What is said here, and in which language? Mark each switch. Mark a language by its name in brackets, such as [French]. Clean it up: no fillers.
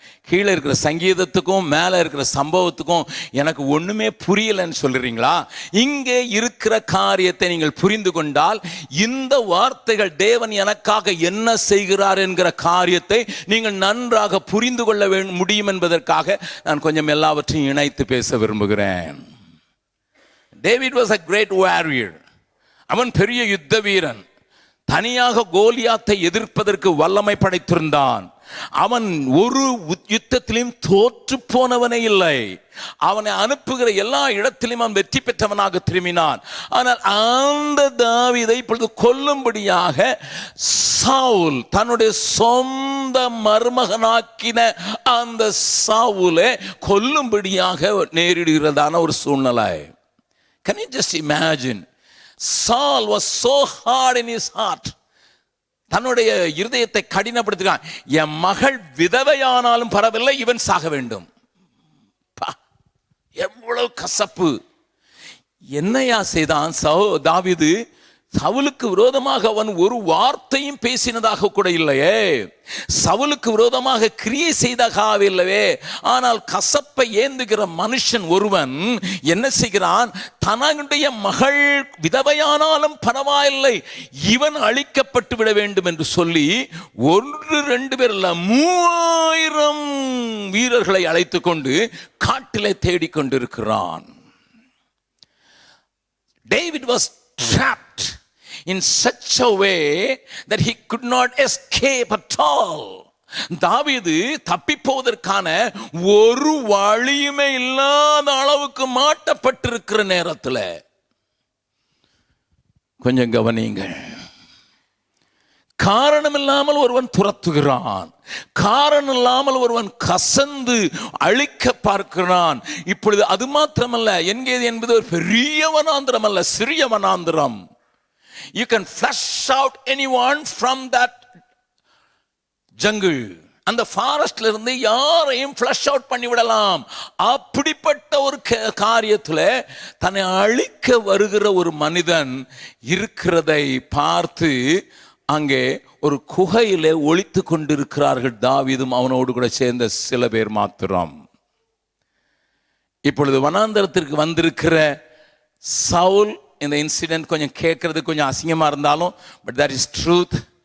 [Tamil] கீழே இருக்கிற சங்கீதத்துக்கும் மேலே இருக்கிற சம்பவத்துக்கும் எனக்கு ஒன்றுமே புரியலைன்னு சொல்கிறீங்களா? இங்கே இருக்கிற காரியத்தை நீங்கள் புரிந்து கொண்டால் இந்த வார்த்தைகள் தேவன் எனக்காக என்ன செய்கிறார் என்கிற காரியத்தை நீங்கள் நன்றாக புரிந்து கொள்ள முடியும் என்பதற்காக நான் கொஞ்சம் எல்லாவற்றையும் இணைத்து பேச விரும்புகிறேன். [English] David was a great warrior. [Tamil] அவன் பெரிய யுத்த வீரன். தனியாக கோலியாத்தை எதிர்ப்பதற்கு வல்லமை படைத்திருந்தான். அவன் ஒரு யுத்தத்திலும் தோற்று போனவனே இல்லை. அவனை அனுப்புகிற எல்லா இடத்திலும் அவன் வெற்றி பெற்றவனாக திரும்பினான். ஆனால் அந்த தாவீதை இப்பொழுது கொல்லும்படியாக சவுல், தன்னுடைய சொந்த மருமகனாக்கின அந்த சவுலை கொல்லும்படியாக நேரிடுகிறதான ஒரு சூழ்நிலை. [English] Can you just imagine? Saul was so hard in his heart. [Tamil] தன்னுடைய இருதயத்தை கடினப்படுத்துகிறான். என் மகள் விதவையானாலும் பரவாயில்லை, இவன் சாக வேண்டும். எவ்வளவு கசப்பு! என்னையா செய்தான் தாவீது? சவுலுக்கு விரோதமாக அவன் ஒரு வார்த்தையும் பேசினதாக கூட இல்லையே. சவுலுக்கு விரோதமாக கிரியை செய்தாக இல்லவே. ஆனால் கசப்பை ஏந்துகிற மனுஷன் ஒருவன் என்ன செய்கிறான்? தன்னுடைய மகள் விதவையானாலும் பரவாயில்லை, இவன் அழிக்கப்பட்டு விட வேண்டும் என்று சொல்லி 1-2 பேர் அல்ல 3000 வீரர்களை அழைத்து கொண்டு காட்டிலே தேடிக்கொண்டிருக்கிறான். [English] David was trapped in such a way that he could not escape at all. [Tamil] தாவீது தப்பி போவதற்கான ஒரு வழியுமே இல்லாத அளவுக்கு மாட்டப்பட்டிருக்கிற நேரத்தில் கொஞ்சம் கவனியுங்கள். காரணம் இல்லாமல் ஒருவன் துரத்துகிறான், காரணம் இல்லாமல் ஒருவன் கசந்து அழிக்க பார்க்கிறான். இப்பொழுது அது மாத்திரமல்ல, என்கேது என்பது ஒரு பெரிய வனாந்திரம் அல்ல, சிறிய வனாந்திரம். [English] You can flush out anyone from that jungle [Tamil] அந்த ஃபாரஸ்ட்ல இருந்து யாரையும் ஃப்ளஷ் அவுட் பண்ணி விடலாம். அப்படிப்பட்ட ஒரு காரியத்தில் தன்னை அழிக்க வருகிற ஒரு மனிதன் இருக்கிறதை பார்த்து அங்கே ஒரு குகையிலே ஒளித்து கொண்டிருக்கிறார்கள். தாவீதும் அவனோடு கூட சேர்ந்த சில பேர் மாத்திரம். இப்பொழுது வனாந்தரத்திற்கு வந்திருக்கிற சவுல், இந்த இன்சிடென்ட் கொஞ்சம் கேட்கறது கொஞ்சம் அசிங்கமா இருந்தாலும் [English] But that is truth.